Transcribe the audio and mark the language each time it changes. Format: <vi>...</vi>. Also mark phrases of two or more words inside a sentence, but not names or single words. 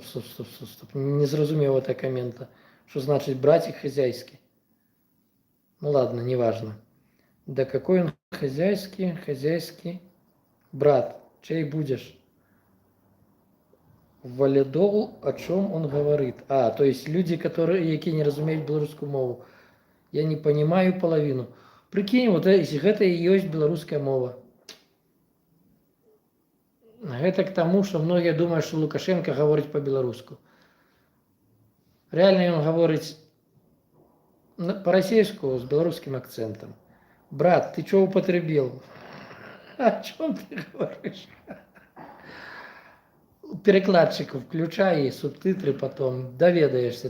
<be>Не зразумеў</be> <ru>это коммента. Что значит братик хозяйский? Ну ладно, неважно. Да какой он хозяйский брат, чей будешь? Валидол, о чем он говорит? А, то есть люди,</ru> <be>які не разумеюць беларускую мову.</be> <ru>Я не понимаю половину. Прикинь, вот</ru> <be>гэта і ёсць беларуская мова.</be> <ru>Гэта к тому, что многие думают, что Лукашенко говорит по-белорусски. Реально он говорит по-российски с белорусским акцентом. Брат, ты что употребил? О чем ты говоришь? Перекладчиков включай, субтитры потом, доведаешься.</ru>